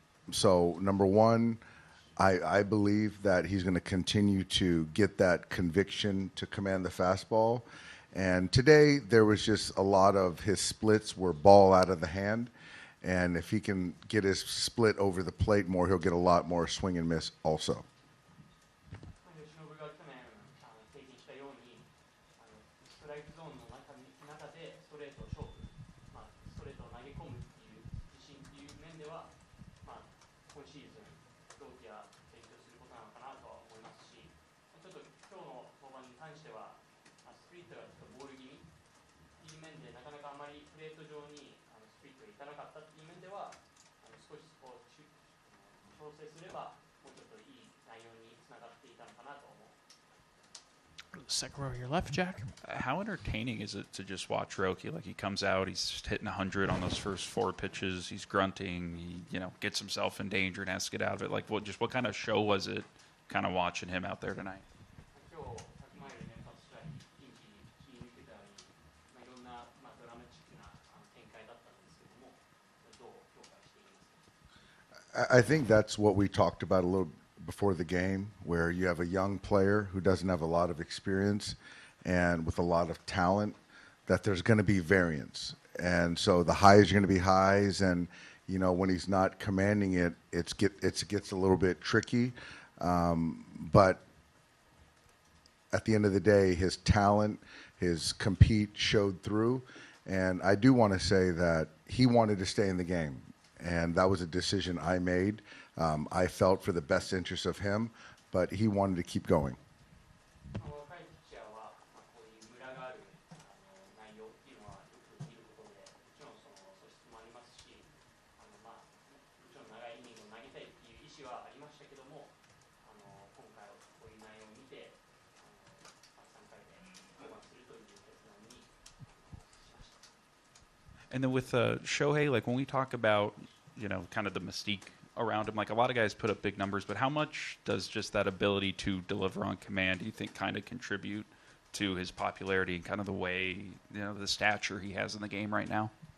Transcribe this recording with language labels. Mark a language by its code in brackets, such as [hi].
[en] So, number one, I believe that he's going to continue to get that conviction to command the fastball. And today, there was just a lot of his splits were ball out of the hand. And if he can get his split over the plate more, he'll get a lot more swing and miss also. [ja] 由伸が去年経験したようにストライクゾーンの中でストレート勝負、ストレートを投げ込むっていう自信っていう面では、今シーズンローキは勉強することなのかなとは思いますし、ちょっと今日の登板に関してはスプリットがちょっとボール気味っていう面でなかなかあまりプレート上にスプリットがいかなかったっていう面では少しそこを調整すればもうちょっといい内容につながっていたのかなと思う。 [en] Second row here left, Jack. How entertaining is it to just watch Roki? Like, he comes out, he's just hitting 100 on those first 4 pitches. He's grunting. He, gets himself in danger and has to get out of it. Like, what kind of show was it, kind of watching him out there tonight? [ja] 今日100マイル連発したり、ピンチに切り抜けたり、いろんなドラマチックな展開だったんですけども、どう評価していますか？ [en] I think that's what we talked about a little before the game, where you have a young player who doesn't have a lot of experience and with a lot of talent, that there's going to be variance. And so the highs are going to be highs, and when he's not commanding it, it gets a little bit tricky. But at the end of the day, his talent, his compete showed through. And I do want to say that he wanted to stay in the game. And that was a decision I made. I felt for the best interest of him, but he wanted to keep going. [ja] 若いピッチャーはこういうムラがある内容っていうのはよく見ることで、もちろんその素質もありますし、もちろん長いイニングを投げたいっていう意思はありましたけども、今回はこういう内容を見て、3回で登板するという決断にしました。 [en] And then with Shohei, like, when we talk about, kind of the mystique around him, like, a lot of guys put up big numbers, but how much does just that ability to deliver on command, do you think, kind of contribute to his popularity and kind of the way, the stature he has in the game right now?